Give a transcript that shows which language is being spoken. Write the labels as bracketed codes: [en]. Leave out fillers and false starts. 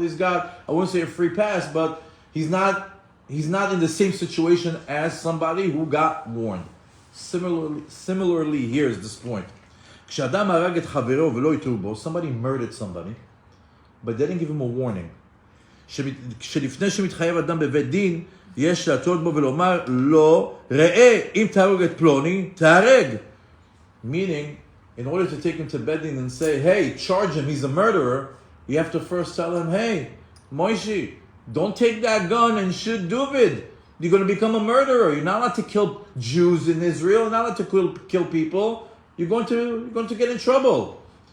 [en] He's got, I wouldn't say a free pass, but he's not in the same situation as somebody who got warned. Similarly, here's this point. Somebody murdered somebody, but they didn't give him a warning. [he] שלפני שמתחייב אדם בבית דין, יש להטות בו ולומר לו, ראה, אם תהרוג את פלוני, תהרג. [en] Meaning, in order to take him to bed din and say, hey, charge him, he's a murderer, you have to first tell him, hey, Moishi, don't take that gun and shoot David. you're going to become a murderer. You're not allowed to kill Jews in Israel. You're not allowed to kill people. You're going to get in trouble.